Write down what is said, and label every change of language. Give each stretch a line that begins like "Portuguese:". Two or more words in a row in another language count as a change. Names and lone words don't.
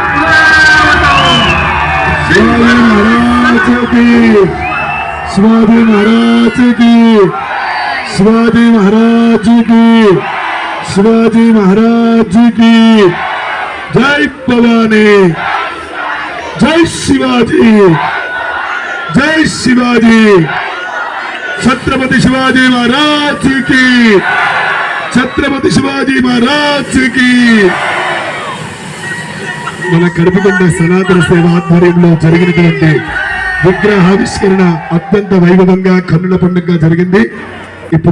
Hindi: शिवाजी महाराज की शिवाजी महाराज की शिवाजी महाराज की जय भवानी जय शिवाजी जय शिवाजी छत्रपति शिवाजी महाराज की छत्रपति शिवाजी महाराज की
Telugu: మన కడుపుకొండ సనాతన సేవ ఆధ్వర్యంలో జరిగినటువంటి విగ్రహావిష్కరణ అత్యంత వైభవంగా కన్నుల పండుగగా జరిగింది. ఇప్పుడు